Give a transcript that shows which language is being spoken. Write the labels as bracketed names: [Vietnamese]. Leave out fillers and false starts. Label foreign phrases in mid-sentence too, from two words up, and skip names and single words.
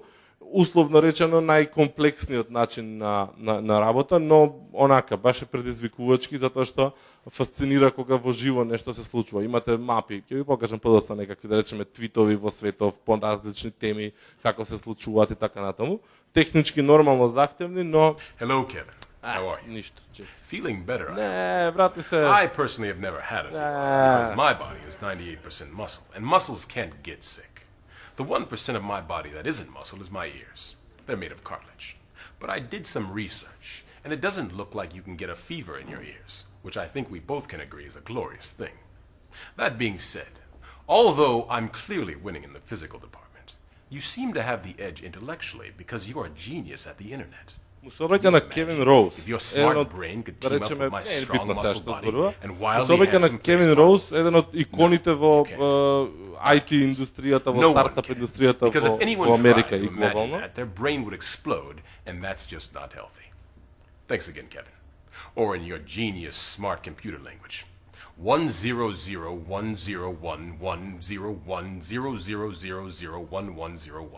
[Macedonian] Условно речено најкомплексниот начин на работа, но онака баш е предизвикувачки затоа што фасцинира кога во живо нешто се случува. Имате мапи, ќе ви покажам подоста некакви да речеме твитови во светов по различни теми, како се случуваат и така натаму. Технички нормално захтевни, но [English] Hello Kevin. How are you? [Macedonian] Ништо. [English] Feeling better. [Macedonian] Не, брати се. [English] I personally have never had a fever because my body is 98% muscle and muscles can't get sick. The 1% of my body that isn't muscle is my ears. They're made of cartilage. But I did some research, and it doesn't look like you can get a fever in your ears, which I think we both can agree is a glorious thing. That being said, although I'm clearly winning in the physical department, you seem to have the edge intellectually because you're a genius at the internet. [Macedonian] Му се обраќа на Кевин Роуз. [English] If your smart brain could team up with my strong muscle body and wildly [Macedonian] се обраќа на [English] handsome [Macedonian] Кевин [English] face [Macedonian] Роуз, еден од иконите во IT индустријата, во [English] No one [Macedonian] стартап [English] can. [Macedonian] индустријата [English] Because if anyone [Macedonian] во [English] tried [Macedonian] Америка [English] to [Macedonian] и [English] imagine [Macedonian] глобално. [English] that, their brain would explode, and that's just not healthy. Thanks again, Kevin. Or in your genius smart computer language, 10011010010001101.